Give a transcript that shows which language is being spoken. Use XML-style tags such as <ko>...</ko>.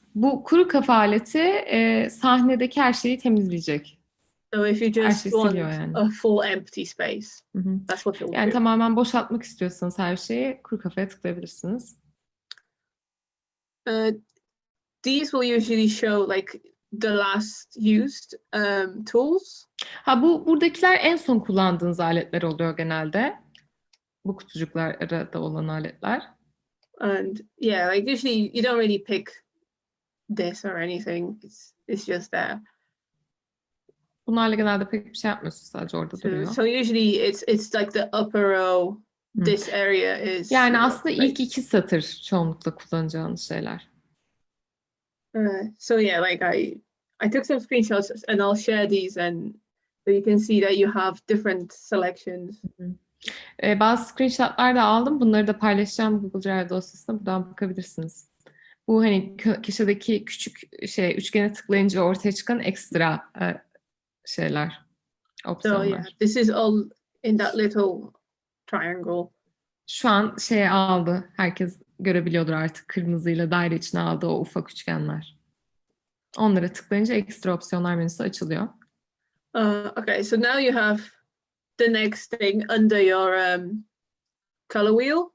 <tr>Bu kuru kafa aleti sahnedeki her şeyi temizleyecek.</tr> <en>So if you just want a full empty space, that's what it will</en> <tr>yani</tr> <en>do.</en> <tr>Tamamen boşaltmak istiyorsanız her şeyi kuru kafaya tıklayabilirsiniz.</tr> <en>These will usually show like the last used tools.</en> <tr>Buradakiler en son kullandığınız aletler oluyor genelde. Bu kutucuklarda olan aletler.</tr> <en>And yeah, like usually you don't really pick this or anything. It's just there.</en> <tr>Bunlarla genelde pek bir şey yapmıyorsunuz, sadece orada duruyor.</tr> <en>So usually it's like the upper row. This area is.</en> <tr>Yani aslında ilk iki satır çoğunlukla kullanacağınız şeyler.</tr> <en>So yeah, like I took some screenshots and I'll share these, and so you can see that you have different selections.</en> <tr>Bazı screenshotlar da aldım. Bunları da paylaşacağım Google Drive dosyasına. Buradan bakabilirsiniz. Bu hani köşedeki küçük üçgene tıklayınca ortaya çıkan ekstra şeyler, opsiyonlar.</tr> <en>So yeah, this is all in that little triangle.</en> <tr>Şu an aldı. Herkes görebiliyordur artık. Kırmızıyla daire içine aldığı o ufak üçgenler. Onlara tıklayınca ekstra opsiyonlar menüsü açılıyor.</tr> <en>Okay, so now you have the next thing under your color wheel.</en>